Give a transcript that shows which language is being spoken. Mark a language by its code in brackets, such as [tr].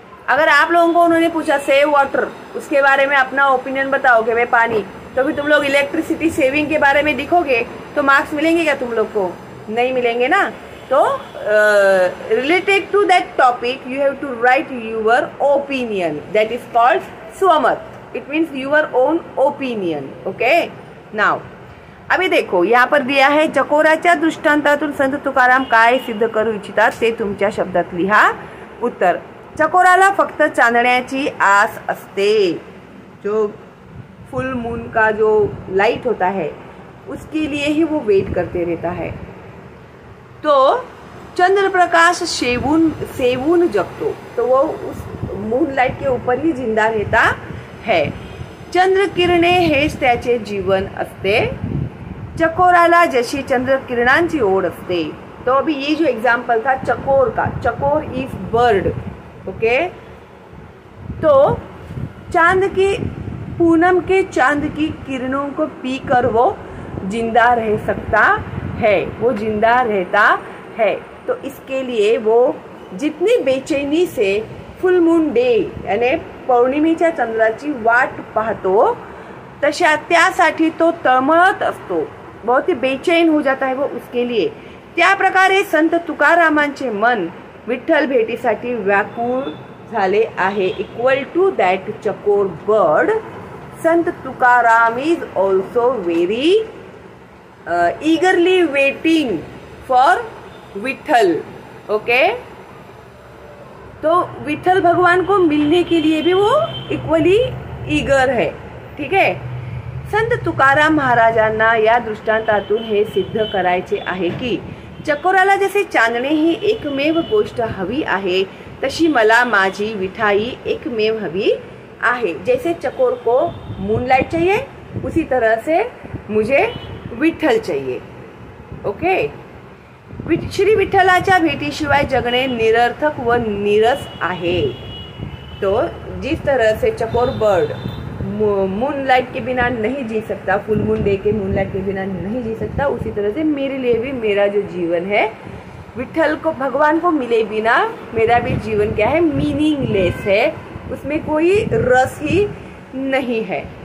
[hi] अगर आप लोगों को उन्होंने पूछा सेव वाटर, उसके बारे में अपना ओपिनियन बताओगे वे पानी, तो भी तुम लोग इलेक्ट्रिसिटी सेविंग के बारे में लिखोगे तो मार्क्स मिलेंगे क्या तुम लोग को? नहीं मिलेंगे ना। [en] तो related to that topic you have to write your opinion, that is called स्वमत, it means your own opinion, okay. [hi] Now अभी देखो यहाँ पर दिया है [mr] चकोराच्या दृष्टांतातून संत तुकाराम काय सिद्ध करू इच्छितात ते तुमच्या शब्दात लिहा। उत्तर, चकोराला फक्त चांदण्याची आस असते। [hi] जो फुल मून का जो लाइट होता है उसके लिए ही वो वेट करते रहता है। तो [mr] चंद्र प्रकाश सेवून जगतो, [hi] तो वो उस मून लाइट के ऊपर ही जिंदा रहता है। [mr] चंद्र किरणे हेच त्याचे जीवन असते। चकोराला जशी चंद्र किरणांची ओढ असते। [hi] तो अभी ये जो एग्जाम्पल था चकोर का, [en] chakor is bird, [hi] ओके। तो चांद की, पूनम के चांद की किरणों को पीकर वो जिंदा रह सकता है, वो जिंदा रहता है। तो इसके लिए वो जितनी बेचैनी से फुल मून डे यानी [mr] पौर्णिमेच्या चंद्राची वाट पाहतो तशा त्यासाठी तो तळमळत असतो, [hi] बहुत ही बेचैन हो जाता है वो उसके लिए। [mr] त्या प्रकारे संत तुकारामांचे मन विठ्ठल भेटीसाठी व्याकुळ झाले आहे। [en] Equal to that chakor bird, Sant Tukaram is also very eagerly waiting for Vitthal, okay. [hi] तो विठ्ठल भगवान को मिलने के लिए भी वो इक्वली ईगर है, ठीक है। [mr] संत तुकाराम महाराजांना या दृष्टांतातून हे सिद्ध करायचे आहे की चकोराला जसे चांदणे ही एकमेव गोष्ट हवी आहे तशी मला माझी विठाई एकमेव हवी आहे। [hi] जैसे चकोर को मूनलाइट चाहिए उसी तरह से मुझे विठ्ठल चाहिए, ओके। [mr] श्री विठ्ठलाच्या भेटीशिवाय जगणे निरर्थक व नीरस आहे। [hi] तो जिस तरह से चकोर बर्ड मूनलाइट के बिना नहीं जी सकता, फुल मून डे के मूनलाइट के बिना नहीं जी सकता, उसी तरह से मेरे लिए भी मेरा जो जीवन है विठ्ठल को, भगवान को मिले बिना मेरा भी जीवन क्या है, मीनिंगलेस है, उसमें कोई रस ही नहीं है।